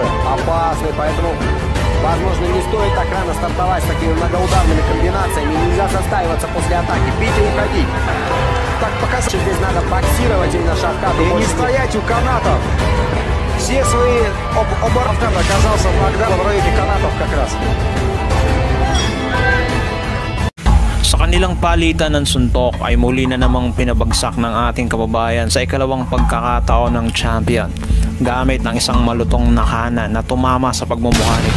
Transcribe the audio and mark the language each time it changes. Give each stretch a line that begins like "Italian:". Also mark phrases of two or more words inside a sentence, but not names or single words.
Russian: Опасный, поэтому, возможно, не стоит так рано стартовать с такими многоударными комбинациями. Нельзя застаиваться после атаки, бить и уходить. Так показать. Здесь надо боксировать именно Шавкату. И не стоять у канатов. Все свои обороты оказался в нокдаун в районе канатов как раз.
Filipino: Sa kanilang palitan ng suntok ay muli na namang pinabagsak ng ating kababayan sa ikalawang pagkakataon ng champion gamit ng isang malutong na kanan na tumama sa pagmumukha nito.